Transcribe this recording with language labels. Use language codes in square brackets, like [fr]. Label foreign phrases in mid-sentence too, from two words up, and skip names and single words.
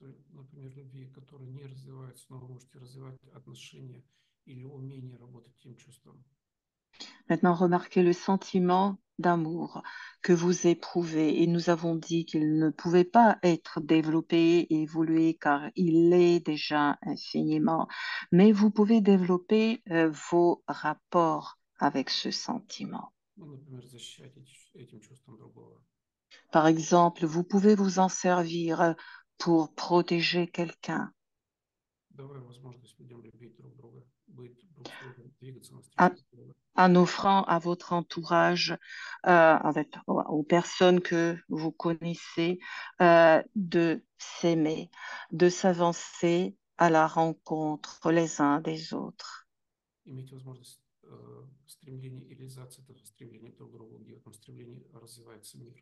[ru] например, любви, которые не развиваются, но вы можете развивать отношения или умение работать этим чувством. [fr] Maintenant, remarquez le sentiment d'amour que vous éprouvez. Et nous avons dit qu'il ne pouvait pas être développé et évolué car il l'est déjà infiniment. Mais vous pouvez développer vos rapports avec ce sentiment. [ru] Ну, например, защищать этим чувством другого. [fr] Par exemple, vous pouvez vous en servir pour protéger quelqu'un. [ru] давая возможность людям любить друг друга, быть друг с другом, двигаться [fr] en, [ru] навстречу друг другу. [fr] en offrant à votre entourage, aux personnes que vous connaissez, de s'aimer, de s'avancer à la rencontre les uns des autres. [ru] Иметь возможность стремления и реализации этого стремления друг к другу, где в этом стремлении развивается мир.